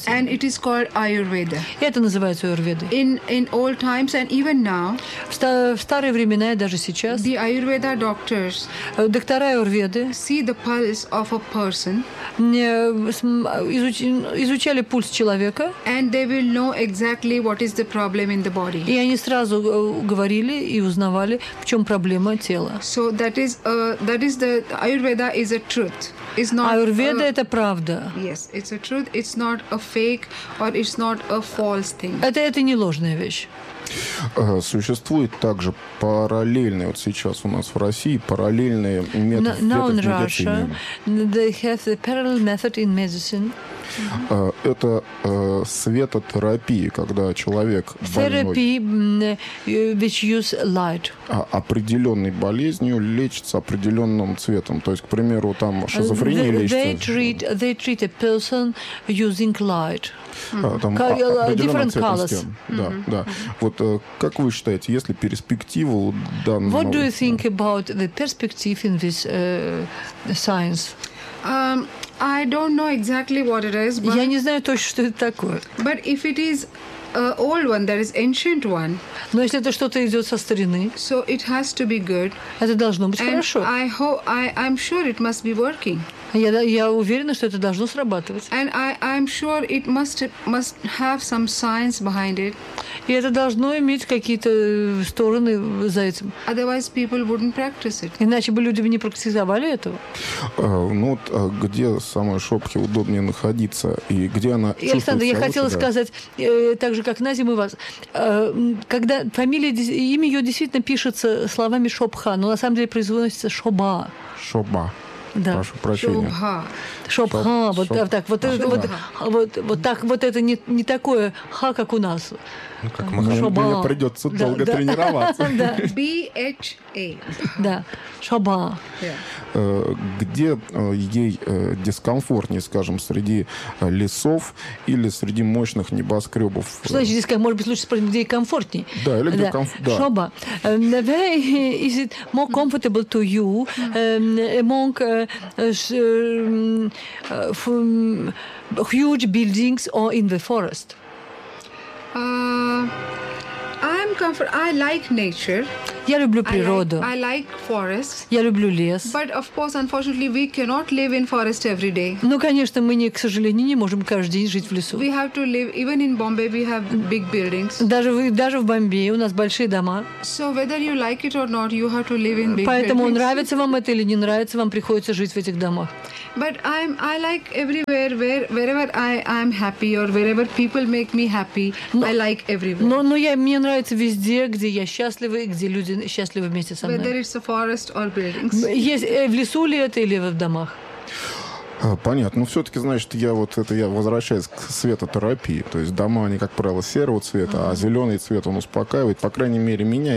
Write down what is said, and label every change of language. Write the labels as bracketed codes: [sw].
[en] And it is called Ayurveda. [ru] И это называется Аюрведа. [en] In old times and even now. [ru] В старые времена и даже сейчас. [en] The Ayurveda doctors. [ru] Доктора Аюрведы. [en] See the pulse of a person. [ru] Изучали пульс человека. [en] And they will know exactly what is the problem in the body. [ru] И они сразу говорили и узнавали, в чем проблема тела. [en] So that is the Ayurveda is a truth. It's not. [ru] Ayurveda это правда. [en] Yes, it's a truth. It's not a fake or it's not a false thing. [ru] Это не ложная вещь. Существует также параллельные, вот сейчас у нас в России, параллельные методы медицины. [en] Now in Russia, they have the parallel method in medicine. [ru] Это светотерапия, когда человек [en] therapy, [ru] больной [en] which use light. [ru] Определенной болезнью лечится определенным цветом. То есть, к примеру, там шизофрения лечится. [en] They treat a person using light. [ru] Там [en] different colors. Mm-hmm. Да, да. Mm-hmm. [ru] Вот как вы считаете, есть ли перспективу данного? [en] What do you think about the perspective in this science? I don't know exactly what it is. [ru] Я не знаю точно, что это такое. [en] But if it is old one, that is ancient one. [ru] Но если это что-то идет со старины, [en] so it has to be good. [ru] Это должно быть [en] and [ru] хорошо. [en] I hope I'm sure it must be working. [ru] Я уверена, что это должно срабатывать. [en] And I'm sure it must have some science behind it. [ru] И это должно иметь какие-то стороны за этим. [en] Otherwise people wouldn't practice it. [ru] Иначе бы люди не практиковали этого. Ну вот где самой Шопхе удобнее находиться и где она чувствует себя? Александр, я хотела сказать так же, как на зиму вас. Когда фамилия, имя ее действительно пишется словами Шопха, но на самом деле произносится Шоба. Шоба. Да. Прошу прощения. Шобха. Шобха. Вот, шоб... так, вот, шобха. Вот так вот это не такое ха, как у нас. Ну, как Махашоба. Мне придется долго тренироваться. [en] B-H-A. [ru] Да. Шоба. Где ей дискомфортнее, скажем, среди лесов или среди мощных небоскребов? Что значит дискомфортнее? Может быть, лучше спросить, где ей комфортнее? Да, или где комфортнее. Шоба. [en] Where is it more comfortable to you among huge buildings or in the forest? I'm comfortable. I like nature. [ru] Я люблю природу. [en] I like forest. [ru] Я люблю лес. [en] But of course, unfortunately, we cannot live in forest every day. [ru] Ну, конечно, мы не, к сожалению, не можем каждый день жить в лесу. [en] We have to live even in Bombay. We have big buildings. [ru] Даже в Бомбее у нас большие дома. [en] So whether you like it or not, you have to live in big [ru] Поэтому [en] buildings. [ru] Нравится вам это или не нравится, вам приходится жить в этих домах. [en] But I like everywhere wherever I'm happy or wherever people make me happy. [ru] Но, [en] I like everywhere. [ru] Но я мне нравится везде, где я счастлива и где люди счастливы вместе со мной. [en] Whether it's a forest or buildings. [ru] Есть в лесу ли это или в домах? Понятно. Ну, все-таки, значит, я вот это, я возвращаюсь к светотерапии. То есть дома, они, как правило, серого цвета, а зеленый цвет, он успокаивает, по крайней мере, меня.